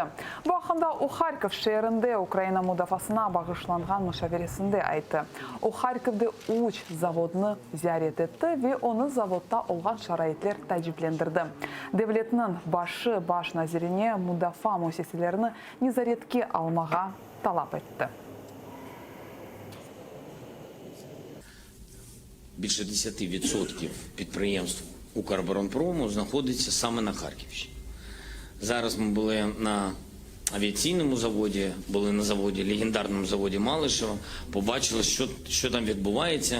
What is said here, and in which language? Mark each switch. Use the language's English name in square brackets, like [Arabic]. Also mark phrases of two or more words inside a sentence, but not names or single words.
[Crimean Tatar] Bu hakkında o Kharkiv şehrinde Ukrayna müdafasına bağışlangan müşaviresinde aytdı. O Kharkiv'de uç zavodunu ziyaret etti ve onu zavodda olgan şarayetler təcrüblendirdi. Devletinin baş nazirine müdafaa müesseselerini nezaretke almağa talep etti. [Ukrainian] Більше 10% підприємств Укроборонпрому знаходиться саме на Харківщині. Зараз ми були на авіаційному заводі, були на заводі, легендарному заводі Малышева, побачили, що там відбувається.